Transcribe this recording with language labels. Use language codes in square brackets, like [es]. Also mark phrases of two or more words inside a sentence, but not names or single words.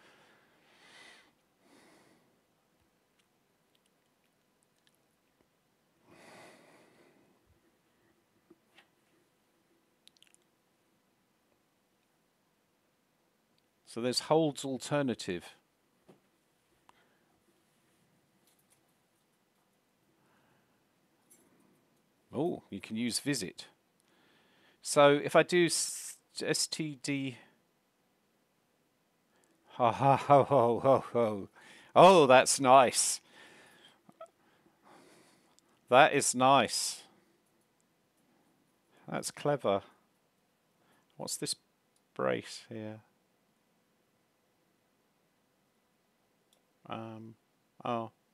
[en] So there's holds alternative. Oh, you can use visit. So if I do std, ha ha ho ho ho ho, oh, that's nice. That is nice. That's clever. What's this brace here? Oh.